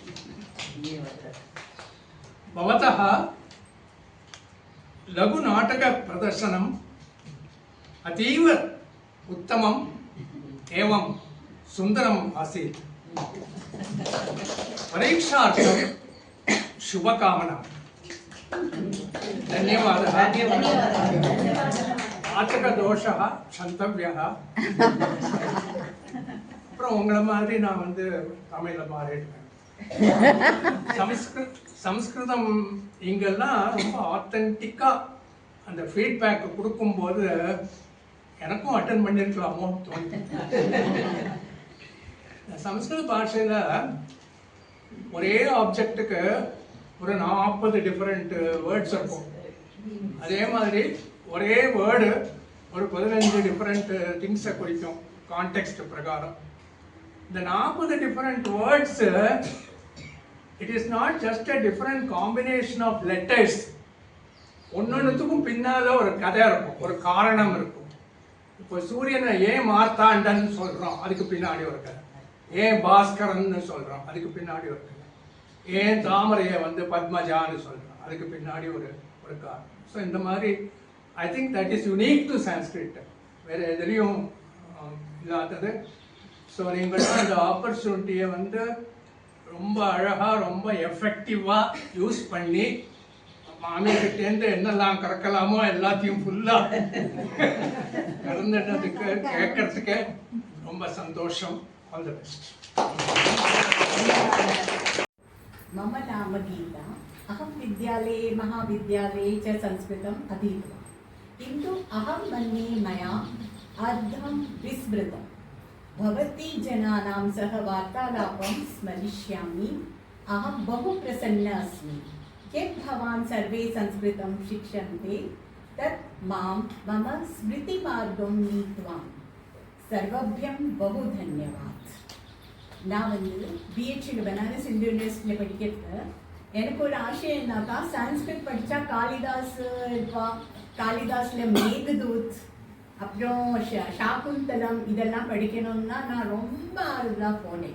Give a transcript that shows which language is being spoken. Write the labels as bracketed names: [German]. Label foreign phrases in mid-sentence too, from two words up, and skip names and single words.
[Sanskrit] भवतः लघुनाटकप्रदर्शनम् अतीव उत्तमम् एवं सुन्दरम् आसीत्। परीक्षार्थं शुभकामना। धन्यवादः। आच्चकदोषा सन्तव्या. [Tamil] அப்புறம் உங்களை மாதிரி நான் வந்து தமிழில் மாறிடுவேன். சம்ஸ்கிருதம் இங்கெல்லாம் ரொம்ப ஆத்தென்டிக்காக அந்த ஃபீட்பேக் கொடுக்கும்போது எனக்கும் அட்டன் பண்ணியிருக்கலாமோ தோணுது. சம்ஸ்கிருத பாஷையில் ஒரே ஆப்ஜெக்ட்டுக்கு ஒரு 40 [English] different words [Tamil] இருக்கும். அதே மாதிரி ஒரே வேர்டு ஒரு 15 [English] different things [Tamil] குறிக்கும் கான்டெக்ஸ்ட் பிரகாரம். [English] இந்த 40 different words it is not just a different combination of letters. [Tamil] ஒன்னொன்றுத்துக்கும் பின்னால் ஒரு கதை இருக்கும், ஒரு காரணம் இருக்கும். இப்போ சூரியனை ஏன் மார்த்தாண்டன் சொல்கிறோம், அதுக்கு பின்னாடி ஒரு கதை. ஏன் பாஸ்கரன் சொல்கிறோம், அதுக்கு பின்னாடி ஒரு கதை. ஏன் தாமரையை வந்து பத்மஜான்னு சொல்கிறோம், அதுக்கு பின்னாடி ஒரு காரணம். ஸோ இந்த மாதிரி [English] I think that is unique to Sanskrit, [Tamil] வேறு எதுலேயும் இல்லாதது. ஸோ நீங்கள் அந்த ஆப்பர்ச்சுனிட்டியை வந்து ரொம்ப அழகாக ரொம்ப எஃபெக்டிவாக யூஸ் பண்ணி மாமியிட்டேருந்து என்னெல்லாம் கறக்கலாமோ எல்லாத்தையும் ஃபுல்லாக கறந்துட்டதுக்கு கேட்கறதுக்கு ரொம்ப சந்தோஷம். [English] All the best. [Sanskrit] मम नाम गीता। अहं विद्यालये महाविद्यालये च संस्कृतम् अधीतवान्, किन्तु अहं मन्ये मया अर्धं विस्मृतं। भवती जनानां सह वार्तालापं स्मरिष्यामि। अहं बहु प्रसन्ना अस्मि यत् भवान् सर्वे संस्कृतं शिक्षन्ते, तत् मां मम स्मृतिमार्गं नीतवान्। सर्वभ्यं बहु धन्यवाद। [Tamil] நான் வந்து பிஹெச்டியில் பனாரஸ் இந்து யூனிவர்சிட்டியில் படிக்கிறது எனக்கு ஒரு ஆசை என்னக்கா, சான்ஸ்கிரிட் படித்தா காளிதாஸ் இருப்பா, காளிதாஸில் மேகதூத் அப்புறம் சாகுந்தலம் இதெல்லாம் படிக்கணும்னா நான் ரொம்ப ஆர்வமாக போனேன்.